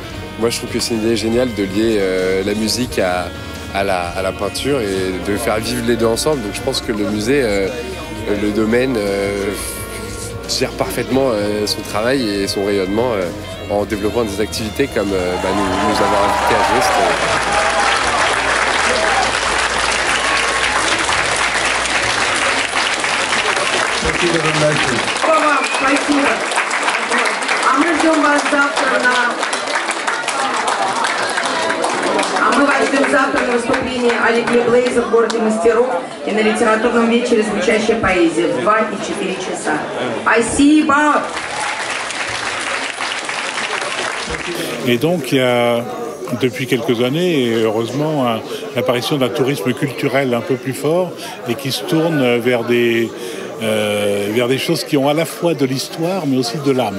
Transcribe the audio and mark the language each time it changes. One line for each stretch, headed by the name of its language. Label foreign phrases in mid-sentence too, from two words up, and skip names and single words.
French: Moi je trouve que c'est une idée géniale de lier la musique à la peinture et de faire vivre les deux ensemble. Donc je pense que le musée, le domaine, gère parfaitement son travail et son rayonnement en développant des activités comme nous avons invité à Geste.
Russian: Спасибо. А мы ждем вас завтра на выступление Алексея Блейза в городе мастеров. и на литературном вечере звучащая поэзия в 2 и 4 часа. Спасибо!
French: Et donc, il y a, depuis quelques années, et heureusement, l'apparition d'un tourisme culturel un peu plus fort et qui se tourne vers des choses qui ont à la fois de l'histoire, mais aussi de l'âme.